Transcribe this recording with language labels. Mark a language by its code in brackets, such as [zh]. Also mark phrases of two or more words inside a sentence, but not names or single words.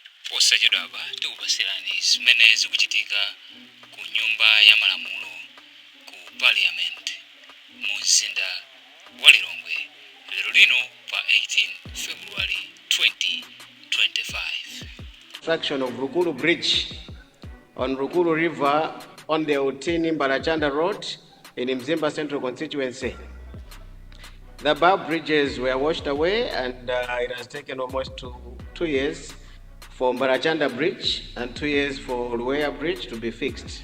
[ny] posachedwapa tikupasirani zimene zikuchitika ku nyumba ya malamulo ku Parliament mu mzinda wa Lilongwe lero lino pa 18 February 2025. [en] Construction of Rukuru Bridge on Rukuru River on the Utini Mbalachanda Road in Mzimba Central Constituency. The above bridges were washed away and it has taken almost two years for Mbalachanda Bridge and 2 years for Luea Bridge to be fixed.